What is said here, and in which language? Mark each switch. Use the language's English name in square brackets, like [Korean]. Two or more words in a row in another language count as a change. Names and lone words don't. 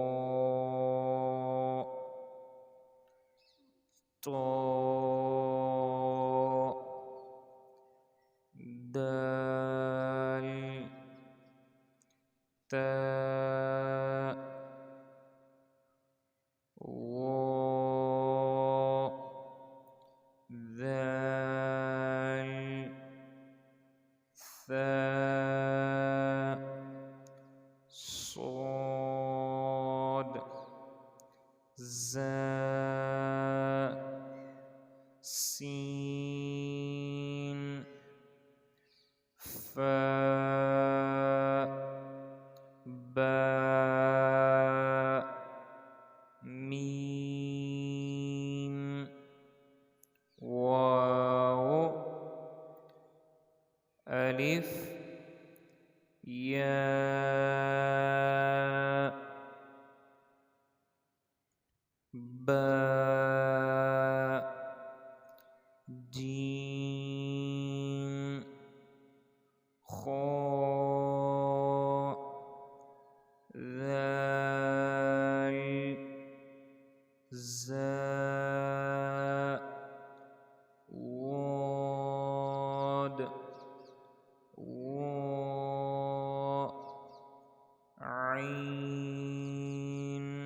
[Arabic] ثاء دال تاء واو دال सा صاد زا سين فا با ميم واو ألف ياء باء جيم خاء ذال ظاء ضاد عين